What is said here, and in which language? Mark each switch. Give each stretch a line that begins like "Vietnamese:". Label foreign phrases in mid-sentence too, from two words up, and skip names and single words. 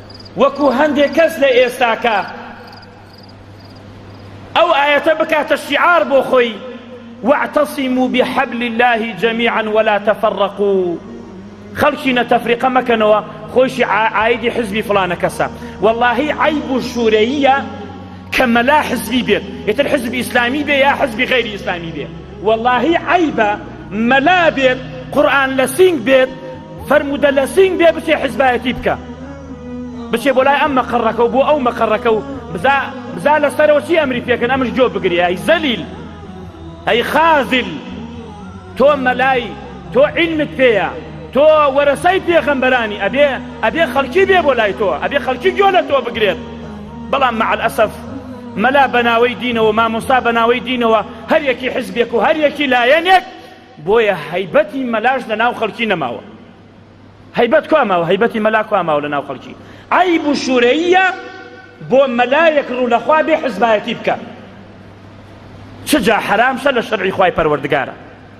Central Kurdish: وەکو هەندێک کەس لە ئێستاکە ئەو ئاەتە بکاتە شیعار بۆ خۆی
Arabic: واعتصموا بحبل الله جميعا ولا تفرقوا
Central Kurdish: خەڵکی نەتەفریقە مەکەنەوە خۆشی عایدی حزبی فلانە کەسە واللهی عیب و شوورەیە کە مەلا حزبی بێت ئێتر حزبی ئیسلامی بێ یا حزبی غەیری ئیسلامی بێت واللهی عیبە مەلا بێت قورئان لە سینگ بێت فەرمودە لە سینگ بێ بچێ حزبایەتی بکە بچێ بۆ لای ئەم مەقەڕەکە و بۆ ئەو مەقەڕەکە و بزا لەسەرەوە چی ئەمری پێکەن ئەمش جۆ بگری ئەی زەلیل ئەی خازل تۆ مەلای تۆ عیلمت پێیە تۆ وەرەسەی پێغەمبەرانی ئەبێ خەڵکی بێ بۆ لای تۆ ئەبێ خەڵکی گوێ لە تۆ بگرێت بەڵام
Arabic: مع الأسف
Central Kurdish: مەلا بەناوەی دینەوە مامۆستا بەناوەی دینەوە هەر یەکی حزبێک و هەر یەکی لایەنێک بۆیە هەیبەتی مەلاش لە ناو خەڵکی نەماوە هەیبەت کوا ماوە هەیبەتی مەلا کوا ماوە لە ناو خەڵکی عیب و شوورەیە بۆ مەلایەک ڕوو لەخوا بێ حزبایەتی بکە چ جا حرامشە لە شەرعی خوای پەروەردگارە